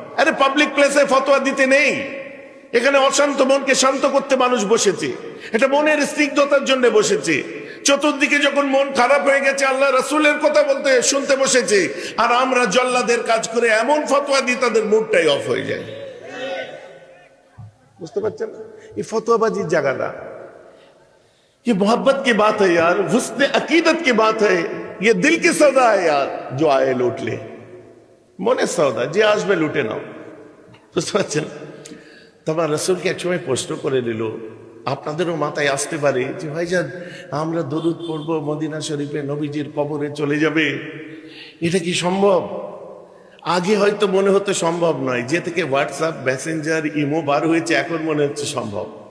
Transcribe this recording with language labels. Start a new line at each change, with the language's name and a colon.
Bangla: আরে পাবলিক প্লেসে ফতোয়া দিতে নেই, এখানে অশান্ত মনকে শান্ত করতে মানুষ বসেছে, এটা মনের স্নিগ্ধতার জন্য বসেছে। চতুর্দিকে যখন মন খারাপ হয়ে গেছে, আল্লাহ রাসূলের কথা বলতে শুনতে বসেছে, আর আমরা জল্লাদের কাজ করে এমন ফতোয়া দিই তাদের মুডটাই অফ হয়ে যায়। বুঝতে পারছেন? এই ফতোয়াবাজির জায়গা না,
Hindi: ये मोहब्बत की बात है यार, हुस्न अकीदत की बात है, ये दिल की सौदा है यार, जो आए लूट ले।
Bangla: মনের সওদা, যে আসবে লুটে নাও। বুঝতে পারছেন? তোমার রাসূলকে একসময় প্রশ্ন করে নিল, আপনাদেরও মাথায় আসতে পারে যে ভাইজান, আমরা দরুদ পড়বো, মদিনা শরীফে নবীজির কবরে চলে যাবে, এটা কি সম্ভব? আগে হয়তো মনে হতো সম্ভব নয়, যে থেকে হোয়াটসঅ্যাপ, মেসেঞ্জার, ইমো বার হয়েছে, এখন মনে হচ্ছে সম্ভব।